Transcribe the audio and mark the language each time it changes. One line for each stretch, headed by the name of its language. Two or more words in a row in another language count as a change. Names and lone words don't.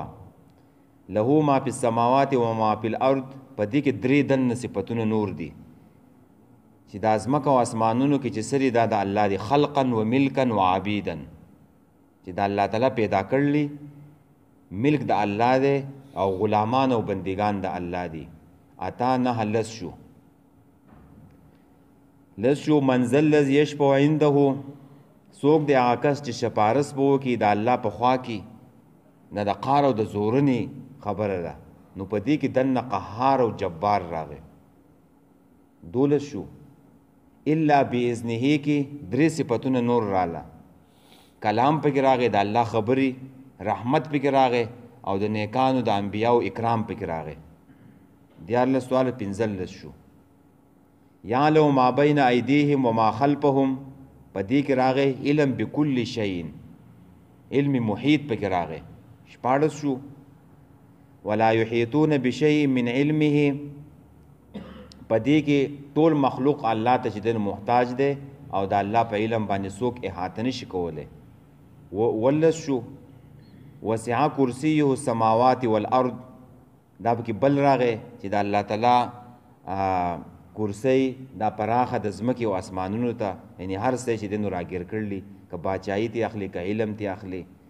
Arabic: له ما فی السماوات و ما فی الارض،
Pashto: په دې کې درې دنه صفتونه نور دي چې د ازمکه او اسمانونو کې چې سری دا د الله دی،
Arabic: خلقا و ملکا و عبیدا،
Pashto: چې د الله تعالی پیدا کړلی، ملک د الله دی او غلامان او بندگان د الله دی. اتا نه لس شو
Arabic: منزل الذي يشفع عنده،
Pashto: څوک دی هغه کس چې سپارس به وکړي د الله په خوا کې. نه د قهر او د زورنې خبره ده، نو په دې کې دنه قهار او جبار راغی. 12 شو.
Arabic: الا باذنه
Pashto: کې 3 صفتونه نور رااله، کلام پکې راغی، د الله خبري، رحمت پکې راغی، او د نیکانو د انبیاو اکرام پکې راغی. 14 سوال 15 شو.
Arabic: یعلم ما بین ایدیهم وما خلفهم،
Pashto: په دې کې راغی
Arabic: علم بكل شیء،
Pashto: علم محیط پکې راغی. 14 شو.
Arabic: ولا یحیطون بشیء من علمه،
Pashto: په دې کې ټول مخلوق الله ته چې دن محتاج دی او د الله په علم باندې څوک احاطه نشي کولی. 18 شو.
Arabic: وسع کرسیه السماوات والارض،
Pashto: دا پکې بل راغی چې د الله تعالی کرسی دا پراخه د ځمکې او اسمانونو ته، یعنی هر څه چې دنو راګیر کړلی، که باچایي تی اخلي که علم تی اخلي.